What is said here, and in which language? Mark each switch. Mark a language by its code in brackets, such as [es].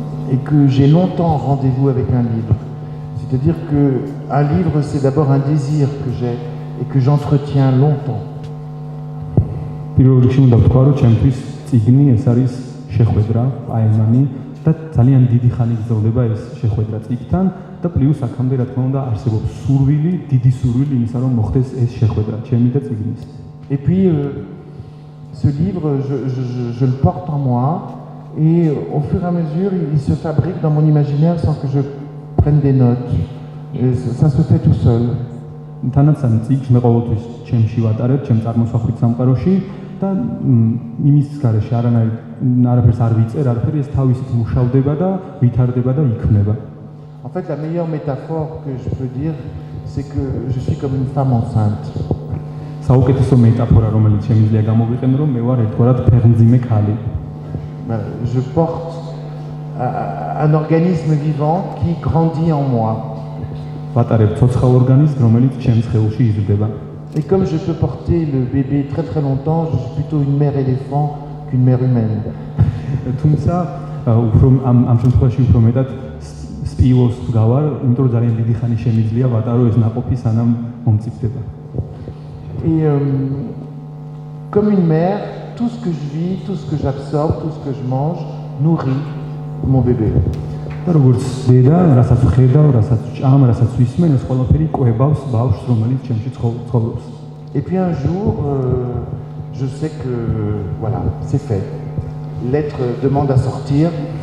[fr] Et que j'ai longtemps rendez-vous avec un livre. C'est-à-dire qu'un livre, c'est d'abord un désir que j'ai et que j'entretiens longtemps. [ka] პირველ რიგში უნდა ვთქვა, რომ ჩემთვის წიგნი ეს არის შეხვედრა, აიმანი და ძალიან დიდი ხანი გრძელდება ეს შეხვედრა წიგნთან და პლუს აქამდე რა თქმა უნდა არსებობს სურვილი, დიდი სურვილი იმისა, რომ მოხდეს ეს შეხვედრა ჩემი და წიგნის. [fr] Et puis, ce livre, je le porte en moi, et au fur et à mesure, il se fabrique dans mon imaginaire sans que je prenne des notes. Et ça se fait tout seul. [ka] თანაც წიგნს მე ყოველთვის ჩემში ვატარებ, ჩემ წარმოსახვით სამყაროში და იმის გარეშე არაფერს არ ვიწერ, არაფერი ეს თავისით მუშავდება და ვითარდება და იქმნება. [fr] En fait, la meilleure métaphore que je peux dire, c'est que je suis comme une femme enceinte. [ka] საუკეთესო მეტაფორა, რომელიც შემიძლია გამოვიყენო, რომ მე ვარ ერთგვარად ფეხმძიმე ქალი. [fr] Je porte un organisme vivant qui grandit en moi. [ka] ვატარებ ცოცხალ ორგანიზმს, რომელიც ჩემს ხეულში იზრდება. [fr] Et comme je peux porter le bébé très très longtemps, je suis plutôt une mère éléphant qu'une mère humaine. [ka] თუმცა უფრო ამ შემთხვევაში უფრო მეტად სპილოს ვგავარ, იმიტომ რომ ძალიან დიდი ხანი შემიძლია ვატარო ეს ნაყოფი სანამ მომწიფდება. [fr] Et comme une mère, tout ce que je vis, tout ce que j'absorbe, tout ce que je mange, nourrit mon bébé. [ka] და როგორც დედა, რასაც ხედავ, რასაც ჭამ, რასაც ვისმენ, ეს ყველაფერი კვებავს ბავშვს, რომელიც ჩემში ცხოვრობს. [fr] Et puis un jour, je sais que voilà, c'est fait. L'être demande à sortir.